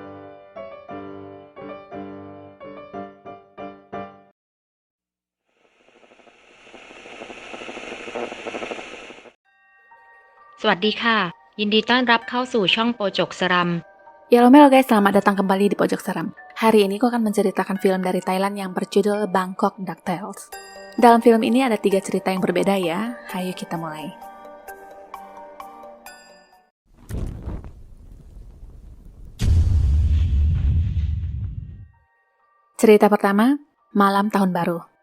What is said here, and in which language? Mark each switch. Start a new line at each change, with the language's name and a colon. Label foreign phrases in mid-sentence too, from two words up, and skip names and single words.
Thai: สวัสดีค่ะยินดีต้อนรับเข้าสู่ช่องโปจกสรัม
English: Yellow guys,
Indonesian: selamat datang kembali di Pojok Seram. Hari ini aku akan menceritakan film dari Thailand yang berjudul Bangkok DuckTales. Dalam film ini ada 3 cerita yang berbeda ya. Hayo kita mulai. Cerita pertama, Malam Tahun Baru.